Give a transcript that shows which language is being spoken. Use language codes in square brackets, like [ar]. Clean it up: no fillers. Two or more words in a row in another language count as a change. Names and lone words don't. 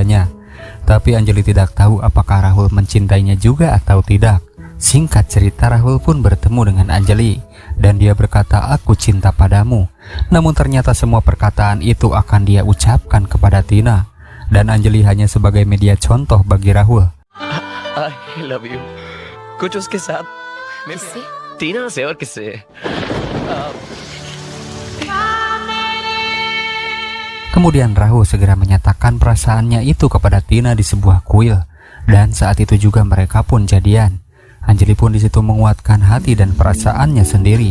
[id] Tapi Anjali tidak tahu apakah Rahul mencintainya juga atau tidak. Singkat cerita, Rahul pun bertemu dengan Anjali dan dia berkata, "Aku cinta padamu." Namun ternyata semua perkataan itu akan dia ucapkan kepada Tina dan Anjali hanya sebagai media contoh bagi Rahul. [en] I love you. [hi] कुछ उसके साथ किससे? टीना से और किससे? [id] Kemudian Rahul segera menyatakan perasaannya itu kepada Tina di sebuah kuil dan saat itu juga mereka pun jadian. Anjali pun di situ menguatkan hati dan perasaannya sendiri.